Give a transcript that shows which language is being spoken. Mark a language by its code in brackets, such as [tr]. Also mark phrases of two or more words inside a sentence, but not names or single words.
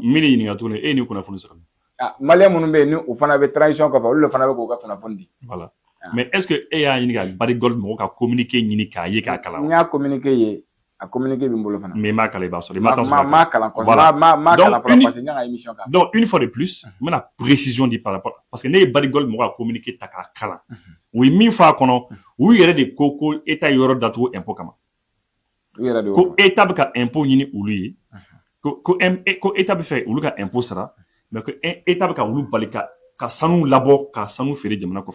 [bm] Min ye ɲininka tuguni e ni kunnafoni sɔrɔ. Malien minnu bɛ yen ni u fana bɛ transition kɔfɛ olu de fana bɛ k'u ka kunnafoni di. [fr] Voilà. Mais est-ce que [bm] e y'a ɲini ka Barrick-Gold mɔgɔw ka communiqué ɲini k'a ye k'a kalan? N y'a communiqué ye a communiqué bɛ n bolo fana. Mais i m'a kalan i b'a sɔrɔ i ma taa sɔrɔ. M'a kalan kosɛbɛ m'a kalan fɔlɔ parce que n y'a ka émission k'a. [fr] Donc une fois de plus [bm] n bɛna précision di [fr] par rapport parce que [bm] ne ye Barrick-Gold mɔgɔw ka communiqué ta k'a kalan u ye min fɔ a kɔnɔ u yɛrɛ de ko État yɔrɔ datugu impôt kama. U yɛrɛ de y'o fɔ. Ko État bɛ ka impôt ɲini olu ye ko État bɛ fɛ olu ka impôt sara mais ko État bɛ ka olu bali ka sanu labɔ ka sanu feere jamana kɔfɛ.